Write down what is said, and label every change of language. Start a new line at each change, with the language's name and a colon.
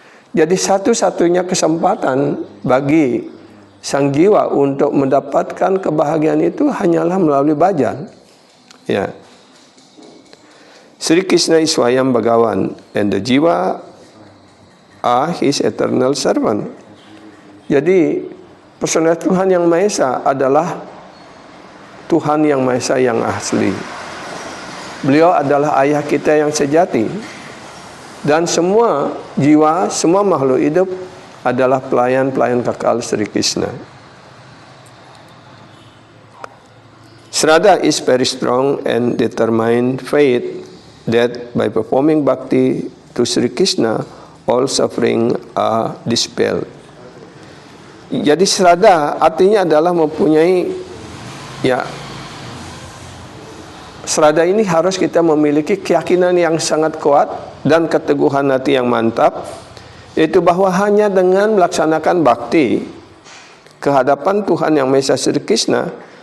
Indonesian: Jadi satu-satunya kesempatan bagi sang jiwa untuk mendapatkan kebahagiaan itu hanyalah melalui bhajan, ya.
English: Sri Krishna is Swayam Bhagavan and the jiwa are his eternal servant.
Indonesian: Jadi personal Tuhan Yang Maha Esa adalah Tuhan Yang Maha Esa yang asli. Beliau adalah ayah kita yang sejati. Dan semua jiwa, semua makhluk hidup adalah pelayan-pelayan kekal Sri Krishna.
English: Shraddha is very strong and determined faith that by performing bhakti to Sri Krishna, all suffering are dispelled.
Indonesian: Jadi shraddha artinya adalah mempunyai, ya, shraddha ini harus kita memiliki keyakinan yang sangat kuat dan keteguhan hati yang mantap, yaitu bahwa hanya dengan melaksanakan bakti ke hadapan Tuhan Yang Maha Esa Sri Krishna,